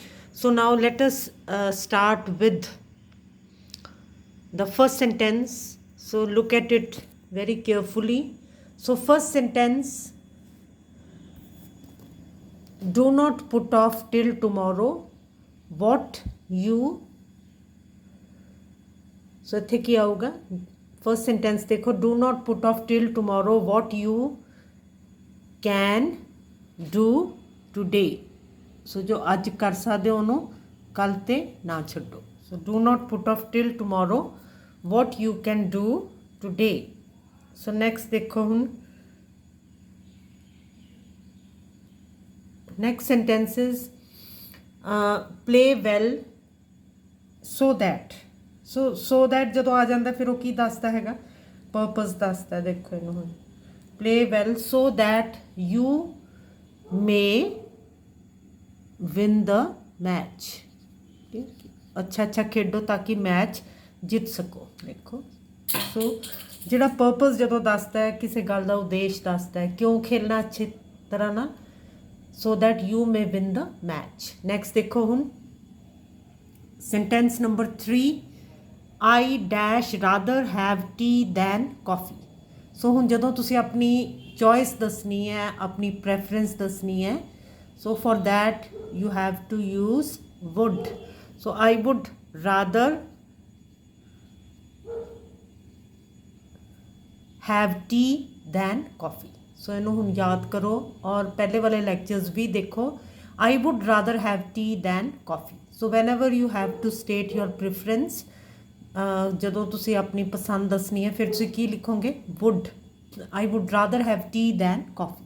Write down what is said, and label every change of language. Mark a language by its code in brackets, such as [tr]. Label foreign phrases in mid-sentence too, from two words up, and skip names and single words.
[en] So now let us start with the first sentence. So look at it very carefully. So first sentence, do not put off till tomorrow what you, so [pa] ਇੱਥੇ ਕੀ ਆਊਗਾ? [en] first sentence [pa] ਦੇਖੋ, [en] do not put off till tomorrow what you can do today. [pa] ਸੋ ਜੋ ਅੱਜ ਕਰ ਸਕਦੇ ਹੋ ਉਹਨੂੰ ਕੱਲ ਤੇ ਨਾ ਛੱਡੋ. [en] ਸੋ do not put off till tomorrow what you can do today. [pa] ਸੋ ਨੈਕਸਟ ਦੇਖੋ ਹੁਣ, [en] next sentence is play well so that. so that [pa] ਜਦੋਂ ਆ ਜਾਂਦਾ ਫਿਰ ਉਹ ਕੀ ਦੱਸਦਾ ਹੈਗਾ? ਪਰਪਸ ਦੱਸਦਾ. ਦੇਖੋ ਇਹਨੂੰ ਹੁਣ, [en] play well so that you may win the match. [pa] ਅੱਛਾ ਅੱਛਾ ਖੇਡੋ ਤਾਂ ਕਿ ਮੈਚ ਜਿੱਤ ਸਕੋ. ਦੇਖੋ, ਸੋ ਜਿਹੜਾ ਪਰਪਸ ਜਦੋਂ ਦੱਸਦਾ ਹੈ, ਕਿਸੇ ਗੱਲ ਦਾ ਉਦੇਸ਼ ਦੱਸਦਾ ਹੈ, ਕਿਉਂ ਖੇਲਣਾ ਅੱਛੀ ਤਰ੍ਹਾਂ ਨਾਲ, [en] so that you may win the match. Next [pa] ਦੇਖੋ ਹੁਣ, [en] sentence number 3, I dash rather have tea than coffee. [pa] So hun ਜਦੋਂ ਤੁਸੀਂ ਆਪਣੀ choice ਦੱਸਣੀ ਹੈ, ਆਪਣੀ preference ਦੱਸਣੀ ਹੈ, [en] so for that you have to use would. So I would rather have tea than coffee. [pa] सो ਇਹਨੂੰ ਹੁਣ ਯਾਦ ਕਰੋ ਔਰ ਪਹਿਲੇ ਵਾਲੇ ਲੈਕਚਰਸ ਵੀ ਦੇਖੋ. [en] I would rather have tea than coffee. so whenever you have to state your preference, [pa] ਜਦੋਂ ਤੁਸੀਂ ਆਪਣੀ ਪਸੰਦ ਦੱਸਣੀ ਹੈ ਫਿਰ ਤੁਸੀਂ ਕੀ ਲਿਖੋਗੇ? [en] Would. I would rather have tea than coffee.